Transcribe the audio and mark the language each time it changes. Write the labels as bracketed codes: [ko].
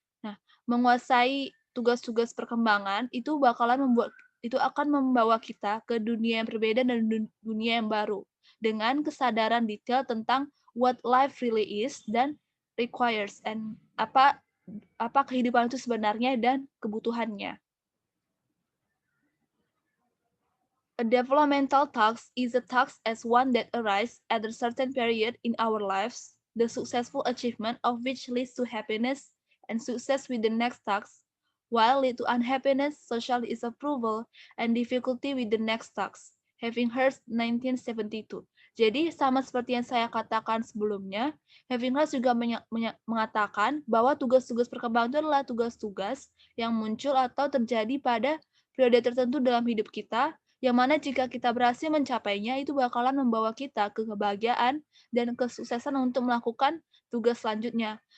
[id] Nah, menguasai tugas-tugas perkembangan itu akan membawa kita ke dunia yang berbeda dan dunia yang baru dengan kesadaran detail tentang [en] what life really is [id] dan [en] requires, and [id] apa kehidupan itu sebenarnya dan kebutuhannya. [en] A developmental task is a task as one that arises at a certain period in our lives, the successful achievement of which leads to happiness and success with the next task, while lead to unhappiness, social disapproval, and difficulty with the next task. Evinghurst 1972. [id] Jadi sama seperti yang saya katakan sebelumnya, Evinghurst juga mengatakan bahwa tugas-tugas perkembangan itu adalah tugas-tugas yang muncul atau terjadi pada periode tertentu dalam hidup kita, yang mana jika kita berhasil mencapainya, itu bakalan membawa kita ke kebahagiaan dan kesuksesan untuk melakukan tugas selanjutnya.